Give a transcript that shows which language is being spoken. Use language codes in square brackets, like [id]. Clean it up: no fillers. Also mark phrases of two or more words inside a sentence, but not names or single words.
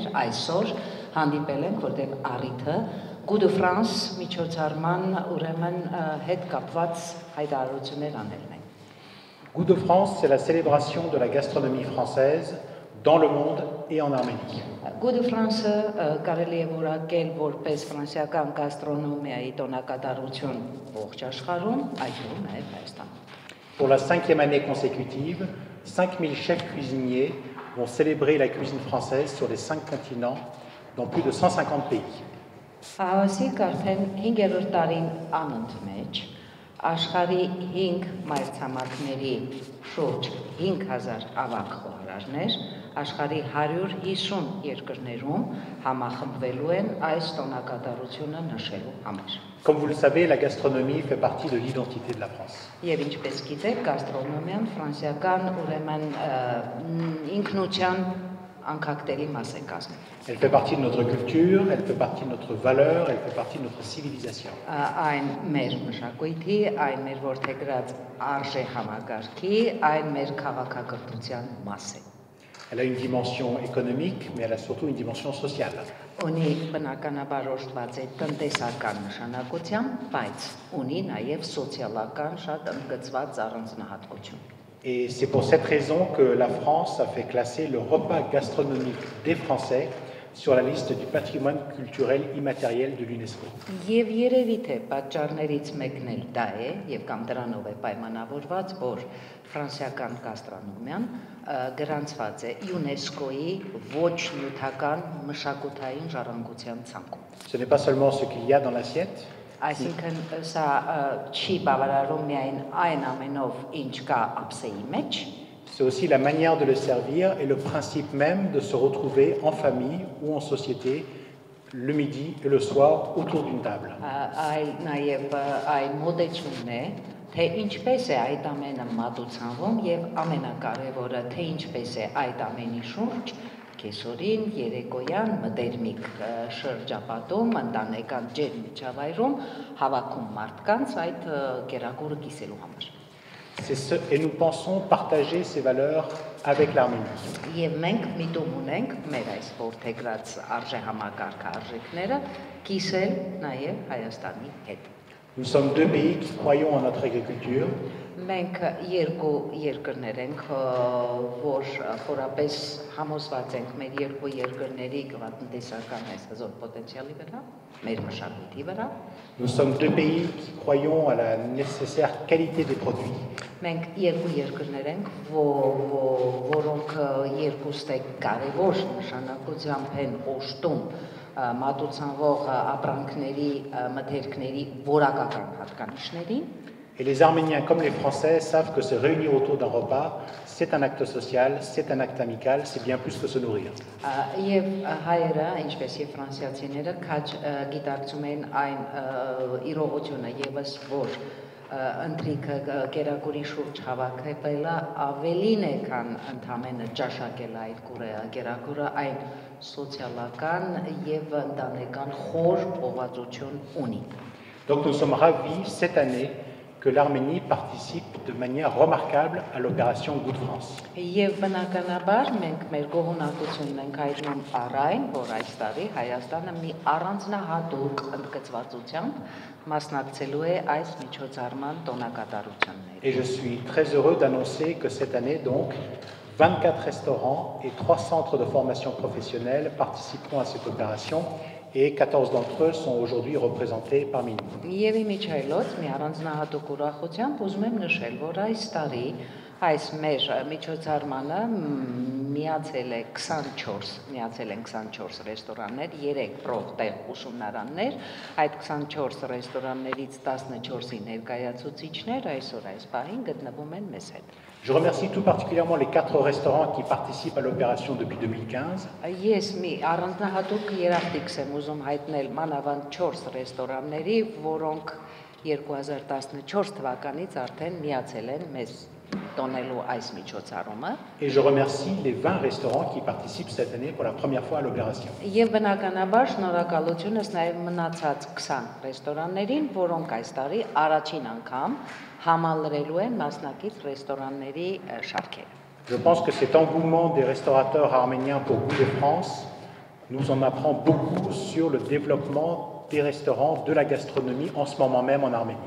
[hy] այսօր հանդիպել ենք, որտեղ առիթը Good of France միջոցառման ուրեմն հետ կապված հայտարարություններ անելն են։ [fr] Goût de France, c'est la célébration de la gastronomie française dans le monde et en Arménie. [hy] Good of France-ը կարելի է որակել որպես ֆրանսիական գաստրոնոմիայի տոնակատարություն ողջ աշխարհում, այդտեղ նաև Հայաստանում։ [fr] Pour la 5e année consécutive, 5000 chefs cuisiniers vont célébrer la cuisine française sur les 5 continents, dans plus de 150 pays. [hy] Հավասիկ արդեն 5-րդ տարին անընդմեջ աշխարհի 5 մայրցամաքների շուրջ 5000 ավագ խոհարարներ աշխարհի 150 երկրներում համախմբվելու են այս տոնակատարությունը նշելու համար։ [fr] Comme vous le savez, la gastronomie fait partie de l'identité de la France. [hy] Եվ ինչպես գիտեք, գաստրոնոմիան ֆրանսիական ուրեմն ինքնության անկախտելի մաս է կազմում։ [fr] Elle fait partie de notre culture, elle fait partie de notre valeur, elle fait partie de notre civilisation. [hy] Այն մեր մշակույթի, այն մեր որդեգրած արժե համակարգի, այն մեր քաղաքակրթության մաս է։ [fr] Elle a une dimension économique, mais elle a surtout une dimension sociale. [hy] Ունի բնականաբար օժտված է տնտեսական նշանակությամբ, բայց ունի նաև սոցիալական շատ ընդգծված առանձնահատկություն։ [fr] Et c'est pour cette raison que la France a fait classer le repas gastronomique des Français sur la liste du patrimoine culturel immatériel de l'UNESCO. [hy] Եվ երևի թե պատճառներից մեկն էլ դա է, եւ կամ դրանով է պայմանավորված, որ ֆրանսիական գաստրոնոմիան գրանցված է ՅՈՒՆԵՍԿՕ-ի ոչ նյութական մշակութային ժառանգության ցանկում։ [fr] Ce n'est pas seulement ce qu'il y a dans l'assiette, [hy] Այսինքն սա չի բավարարում միայն այն ամենով, ինչ կա ափսեի մեջ, [fr] c'est aussi la manière de le servir et le principe même de se retrouver en famille ou en société le midi et le soir autour d'une table. [hy] Այլ նաև այն մոդեցումն է, թե ինչպես է այդ ամենը մատուցանվում եւ ամենակարևորը, թե ինչպես է այդ ամենի շուրջ կեսօրին, երեկոյան, մտերմիկ շրջապատում, ընտանեկան ջերմ միջավայրում հավաքում մարդկանց այդ գերակուրը կիսելու համար։ [fr] Et nous pensons partager ces valeurs avec l'Arménie. [hy] Եվ մենք միտում ունենք մեր այս որդեգրած արժե համակարգը արժեքները կիսել նաև Հայաստանի հետ։ [fr] Nous sommes deux pays qui croyons en notre agriculture. [hy] Մենք երկու երկրներ ենք, որ խորապես համոզված ենք մեր երկու երկրների գյուղատնտեսական այսազոր պոտենցիալի վրա, մեր մշակույթի վրա։ [fr] Nous sommes deux pays qui croyons à la nécessaire qualité des produits. [hy] Մենք երկու երկրներ ենք, որոնք երկուստ է կարևոր նշանակությամբ են օժտում մատուցանվող ապրանքների, մթերքների որակական հատկանիշներին։ [fr] Et les Arméniens comme les Français savent que se réunir autour d'un repas, c'est un acte social, c'est un acte amical, c'est bien plus que se nourrir. [hy] Եվ հայերը, ինչպես եւ ֆրանսիացիները, քաջ գիտակցում են այն իրողությունը եւս, որ ընթրիքը գերակուրի շուրջ հավաքելը ավելին է, քան ընդամենը ճաշակել այդ գերակուրը, այն սոցիալական եւ ընտանեկան խոր ուղղվածություն ունի։ [fr] Donc nous sommes ravis cette année que l'Arménie participe de manière remarquable à l'opération Goût de France. [hy] Եվ բնականաբար մենք մեր գոհունակությունն ենք հայտնում առայն, որ այս տարի Հայաստանը մի առանձնահատուկ ընդգծվածությամբ մասնակցելու է այս միջոցառման տոնակատարություններին։ [fr] Et je suis très heureux d'annoncer que cette année donc 24 restaurants et 3 centres de formation professionnelle participeront à cette opération et 14 d'entre eux sont aujourd'hui représentés parmi nous. [hy] Եվ իմիջայլոց մի առանձնահատուկ ուրախությամբ ուզում եմ նշել, որ այս տարի այս մեր միջոցառմանը միացել են 24 ռեստորաններ, 3 պրոֆտեղ ուսումնարաններ, այդ 24 ռեստորաններից 14-ի ներկայացուցիչներ այսօր այս պահին գտնվում են մեզ հետ։ [fr] Je remercie tout particulièrement les 4 restaurants qui participent à l'opération depuis 2015. [hy] Ես մի առանձնահատուկ երախտիքս եմ ուզում հայտնել մանավանդ 4 ռեստորանների, որոնք 2014 թվականից արդեն միացել են մեզ տոնելու այս միջոցառումը։ [fr] Et je remercie les 20 restaurants qui participent cette année pour la première fois à l'opération. [hy] Եվ բնականաբար շնորհակալությունս նաև մնացած 20 ռեստորաններին, որոնք այս տարի առաջին անգամ համալրելու են մասնակից ռեստորանների շարքերը։ [fr] Je pense que cet engouement des restaurateurs arméniens pour Goût de France nous en apprend beaucoup sur le développement des restaurants, de la gastronomie en ce moment même en Arménie.